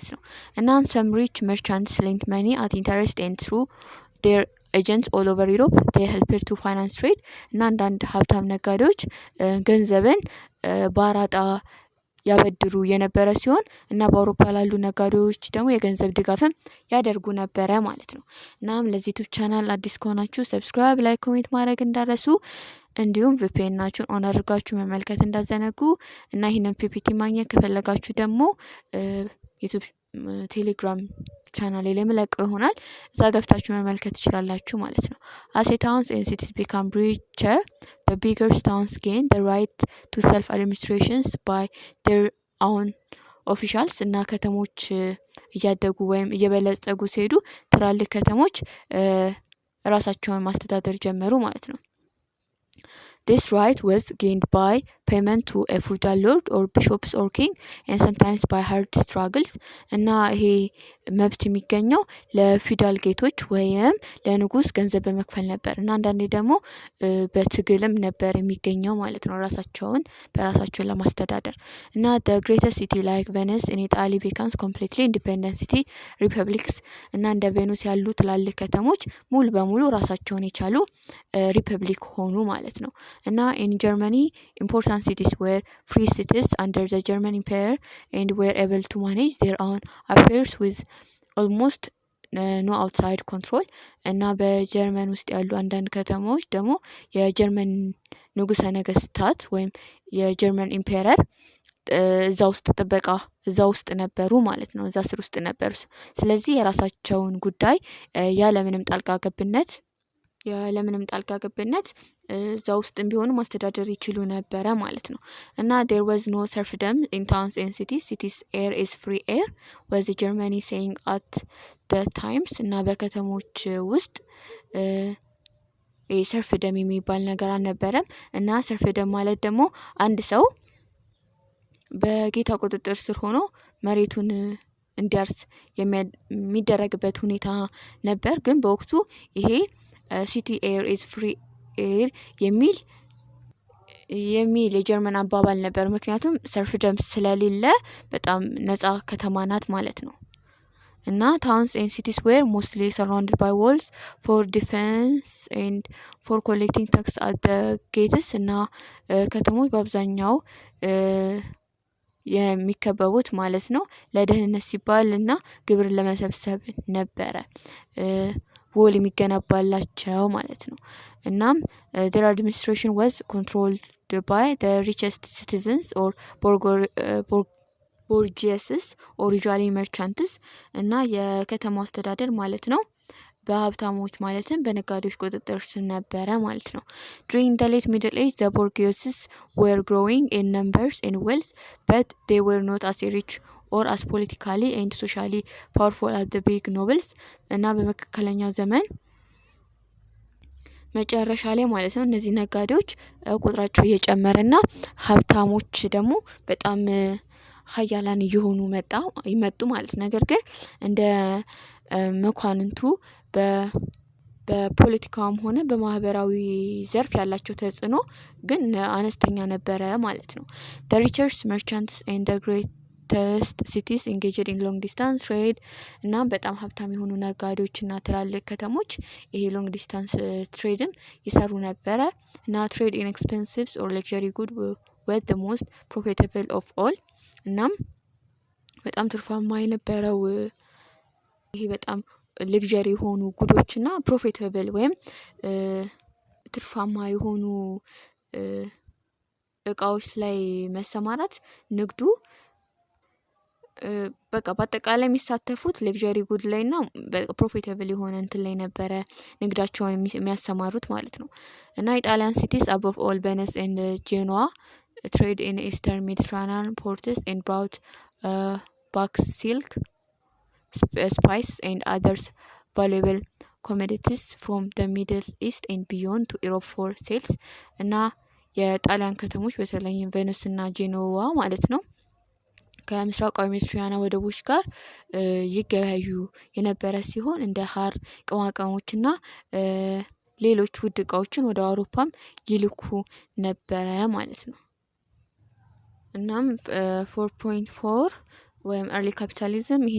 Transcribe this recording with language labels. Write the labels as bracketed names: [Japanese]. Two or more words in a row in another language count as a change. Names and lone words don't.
[Amharic] ነው። እናም [English] some rich merchants lent money at interest and through their agents all over Europe they helped to finance trade [Amharic] እና አንዳንድ ሀብታም ነጋዴዎች ገንዘብን በአራጣ ያበድሩ የነበረ ሲሆን እና በአውሮፓ ላሉ ነጋዴዎች ደግሞ የገንዘብ ድጋፍም ያደርጉ ነበረ ማለት ነው። እናም ለዚህ ዩቲዩብ ቻናል አዲስ ከሆናችሁ ሰብስክራይብ፣ ላይክ፣ ኮሜንት ማድረግ እንዳረሱ እንዲሁም ቪፒኤናችሁን ኦን አድርጋችሁ መመልከት እንዳዘነጉ እና ይህንን ፒፒቲ ማግኘት ከፈለጋችሁ ደግሞ ዩቲዩብ ቴሌግራም ቻናል ላይ ለምለቀው ይሆናል እዛ ገብታችሁ መመልከት ትችላላችሁ ማለት ነው። [English] as towns and cities become richer the bigger towns gain the right to self administrations by their own officials [Amharic] እና ከተሞች እያደጉ ወይም እየበለጸጉ ሲሄዱ ትላልቅ ከተሞች ራሳቸውን ማስተዳደር ጀመሩ ማለት ነው። [English] This right was gained by payment to a feudal lord or bishops or king and sometimes by hard struggles [Amharic] እና ይሄ መብት የሚገኘው ለፊውዳል ጌቶች ወይም ለንጉስ ገንዘብ በመክፈል ነበር እና አንዳንዴ ደግሞ በትግልም ነበር የሚገኘው ማለት ነው ራሳቸውን በራሳቸው ለማስተዳደር እና [English] the greater city like Venice in Italy becomes completely independent city [Amharic] republics እና እንደ ቬኑስ ያሉ ትላልቅ ከተሞች ሙሉ በሙሉ ራሳቸውን የቻሉ ሪፐብሊክ ሆኑ ማለት ነው እና in [English] Germany important cities were free cities under the German Empire and were able to manage their own affairs with almost no outside control [Amharic] እና በጀርመን ውስጥ ያሉ አንዳንድ ከተሞች ደግሞ የጀርመን ንጉሰ ነገስታት ወይም የጀርመን ኢምፔረር እዛ ውስጥ ጥበቃ እዛ ውስጥ ነበሩ ማለት ነው እዛ ስር ውስጥ ነበሩ ስለዚህ የራሳቸውን ጉዳይ ያለምንም ጣልቃ ገብነት እዛ ውስጥም ቢሆኑ ማስተዳደር ይችሉ ነበረ ማለት ነው እና [English] there was no serfdom in towns and cities air is free air was Germany saying at the times [Amharic] እና በከተሞች ውስጥ ሰርፍደም የሚባል ነገር አልነበረም እና ሰርፍደም ማለት ደግሞ አንድ ሰው በጌታ ቁጥጥር ስር ሆኖ መሬቱን እንዲያርስ የሚደረግበት ሁኔታ ነበር ግን በወቅቱ ይሄ [English] city air is free air [Amharic] የሚል የጀርመን አባባል ነበር ምክንያቱም ሰርፍደም ስለሌለ በጣም ነፃ ከተማ ናት ማለት ነው እና [English] towns and cities were mostly surrounded by walls for defense and for collecting tax at the gates [Amharic] እና ከተሞች በአብዛኛው የሚከበቡት ማለት ነው ለደህንነት ሲባል እና ግብር ለመሰብሰብ ነበረ ወል የሚገነባላቸው ማለት ነው እናም [English] their administration was controlled by the richest citizens or bourgeois or usually merchants [Amharic] እና የከተማው አስተዳደር ማለት ነው በሀብታሞች ማለትም በነጋዴዎች ቁጥጥር ስር ነበረ ማለት ነው [English] during the late middle age the bourgeois were growing in numbers and wealth but they were not as rich or as politically and socially powerful as the big nobles [Amharic] እና በመካከለኛው ዘመን መጨረሻ ላይ ማለት ነው እነዚህ ነጋዴዎች ቁጥራቸው እየጨመረና ሀብታሞች ደግሞ በጣም ሀያላን እየሆኑ ይመጡ ማለት ነገር ግን እንደ መኳንንቱ በፖለቲካውም ሆነ በማህበራዊ ዘርፍ ያላቸው ተጽዕኖ ግን አነስተኛ ነበረ ማለት ነው [English] the richest merchants and the greatest cities engaged in long distance trade [Amharic] እና በጣም ሀብታም የሆኑ ነጋዴዎችና ትላልቅ ከተሞች ይሄ [English] long distance [Amharic] tradeም ይሰሩ ነበረ እና [English] trade in expensive or luxury good were the most profitable of all [Amharic] እናም በጣም ትርፋማ የነበረው ይሄ በጣም luxury የሆኑ ጉዶችና profitable ወይም ትርፋማ የሆኑ እቃዎች ላይ መሰማራት ንግዱ በቃ በአጠቃላይ የሚሳተፉት [English] luxury good [Amharic] ላይና profitable የሆነ እንትን ላይ ነበረ ንግዳቸውን የሚያሰማሩት ማለት ነው እና [English] Italian cities above all Venice and Genoa trade in eastern Mediterranean ports and brought back silk spice and others valuable commodities from the Middle East and beyond to Europe for sales [Amharic] እና የጣሊያን ከተሞች በተለይም ቬኒስ እና ጄኖዋ ማለት ነው ከምስራቃዊ ሜዲትራኒያን ወደቦች ጋር ይገበያዩ የነበረ ሲሆን እንደ ሐር ቅመሞችና ሌሎች ውድ እቃዎችን ወደ አውሮፓም ይልኩ ነበረ ማለት ነው እናም 4.4 ወይም [English] early capitalism [Amharic] ይሄን